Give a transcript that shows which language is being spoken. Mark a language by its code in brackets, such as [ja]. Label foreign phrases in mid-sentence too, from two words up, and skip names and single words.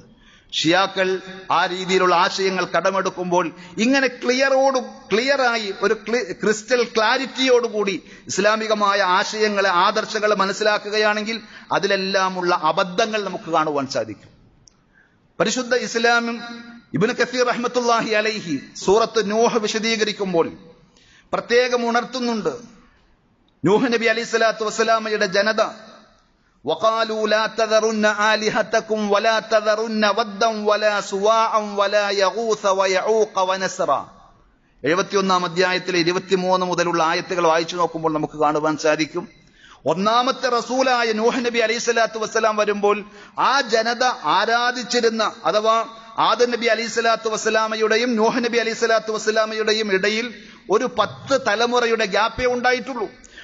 [ml] ഷിയാക്കൾ ആ രീതിയിലുള്ള ആശയങ്ങൾ കടമെടുക്കുമ്പോൾ ഇങ്ങനെ ക്ലിയറായി ഒരു [en] crystal clarity [ml] ഇസ്ലാമികമായ ആശയങ്ങളെ, ആദർശങ്ങളെ മനസ്സിലാക്കുകയാണെങ്കിൽ അതിലെല്ലാമുള്ള അബദ്ധങ്ങൾ നമുക്ക് കാണുവാൻ സാധിക്കും. പരിശുദ്ധ ഇസ്ലാമും ഇബ്നു കസീർ [ar] رحمة الله عليه [ml] സൂറത്ത് നൂഹ് വിശദീകരിക്കുമ്പോൾ പ്രത്യേകം ഉണർത്തുന്നുണ്ട്. നൂഹ് നബി അലൈഹി സ്വലാത്തു വസ്സലാമയുടെ ജനത [ar] وقالوا لا تذرن آلهتكم ولا تذرن ودا ولا سواعا ولا يغوث ويعوق ونسرا. [ml] 71-ാം അധ്യായത്തിലെ 23 മുതലുള്ള ആയത്തുകൾ വായിച്ചു നോക്കുമ്പോൾ നമുക്ക് കാണുവാൻ സാധിക്കും, ഒന്നാമത്തെ റസൂലായ നൂഹ് നബി [ar] عليه الصلاة والسلام [ml] വരുമ്പോൾ ആ ജനത ആരാധിച്ചിരുന്ന, അഥവാ ആദം നബി [ar] عليه الصلاة والسلام [ml] നൂഹ് നബി [ar] عليه الصلاة والسلام [ml] ഇടയിൽ ഒരു 10 തലമുറയുടെ ഗ്യാപ്പേ ഉണ്ടായിട്ടുള്ളൂ.